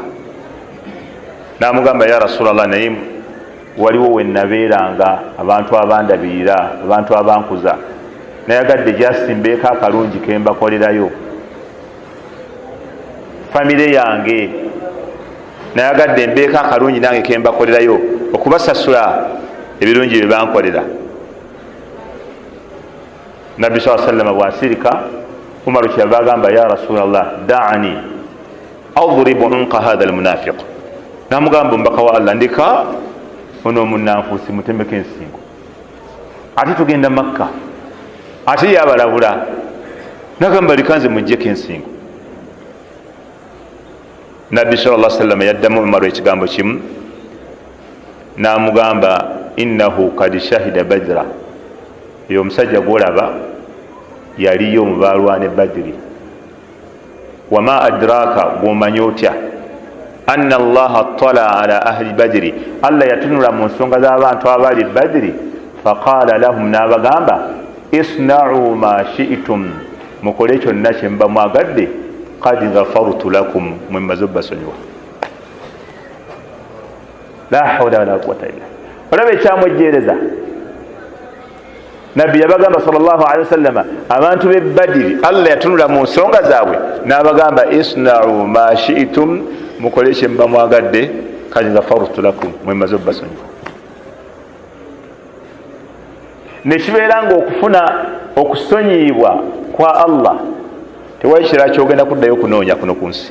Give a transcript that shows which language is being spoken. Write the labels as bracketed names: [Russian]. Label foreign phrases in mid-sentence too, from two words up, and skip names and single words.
[Ganda] N'amugamba [Arabic] يا رسول الله, [Ganda] naye waliwo we nabeeranga abantu abandabirira, abantu abankuza, nayagadde jasimbeeko akalungi ke mbakolerayo. Famire yange nayagadde mbeeko akalungi nange ke mbakolerayo okubasasula ebirungi bye bankolera. [Arabic] Nabbi صلى الله عليه وسلم [Ganda] bw'asirika, Umaru kyava agamba [Arabic] يا رسول الله دعني أضرب عنق هذا المنافق. [Ganda] N'amugamba omubaka wa Allah, ndika ono omunnanfuusi mutemeko ensingo, ate tugenda Makka, ate yabalabula, nagamba likanze mujjeko ensingo. Nabbi [Arabic] صلى الله عليه وسلم [Ganda] yaddamu Umaru ekigambo kimu, n'amugamba [Arabic] إنه قد شهد بدرا, [Ganda] yo omusajja gwolaba yaliyo mu balwana Badiri. [Arabic] وما أدراك, [Ganda] gwomanya otya [Arabic] أن الله اطلع على أهل بدر, [Ganda] Allah yatunula mu nsonga z'abantu abali Badiri. [Arabic] فقال لهم, [Ganda] n'abagamba [Arabic] اصنعوا ما شئتم, [Ganda] mukole kyonna kye mba mwagadde, [Arabic] قد غفرت لكم, [Ganda] mwe mmaze obbasonyiwa. [Arabic] لا حول ولا قوة إلا بالله. [Ganda] Olaba ekyamwejjeereza nabbi yabagamba [Arabic] صلى الله عليه وسلم, [Ganda] abantu b'e Badiri Allah yatunula mu nsonga zaabwe n'abagamba [Arabic] اصنعوا ما شئتم, [Ganda] mukole kye mba mwagadde, [Arabic] قد غفرت لكم, [Ganda] mwe mmaze obbasonyiwa. Ne kibeera ng'okufuna okusonyiyibwa kwa Allah tewali kirala kyogenda kuddayo kunoonya kuno ku nsi.